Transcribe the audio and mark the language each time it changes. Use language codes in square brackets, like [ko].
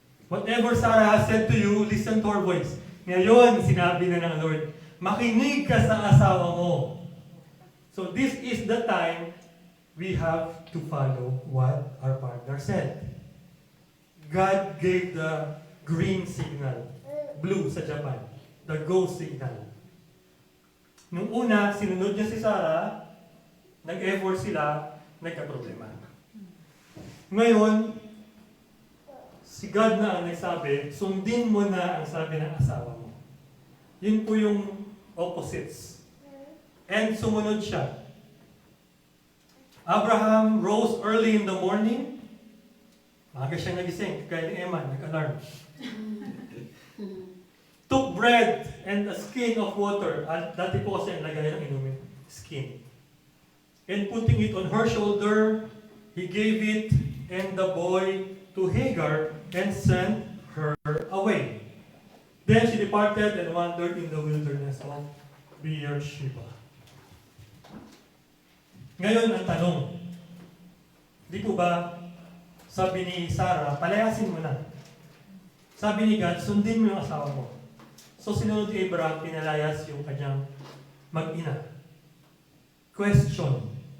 [en] Whatever Sarah has said to you, listen to her voice. [tl] Ngayon, sinabi na ng Lord, makinig ka sa asawa mo. [en] So this is the time we have to follow what our partner said. God gave the green signal, blue sa Japan, the go signal. [tl] Nung una, sinunod niya si Sarah, nag-effort sila, nagka-problema. Ngayon, si God na ang nagsabi, sundin mo na ang sabi ng asawa mo. Yun po yung opposites. And sumunod siya. [en] Abraham rose early in the morning [tl] Maaga siya nagising, kaya ni Emma, nag-alarm. [en] Took bread and a skin of water. [tl] At dati po kasi ang lagay ng inumin, skin. [en] And putting it on her shoulder, he gave it and the boy to Hagar and sent her away. Then she departed and wandered in the wilderness of Beersheba. [tl] Ngayon ang tanong, di po ba sabi ni Sarah, palayasin mo na. Sabi ni God, sundin mo yung asawa mo. So sinunod ni Abraham, pinalayas yung kanyang mag-ina. Question.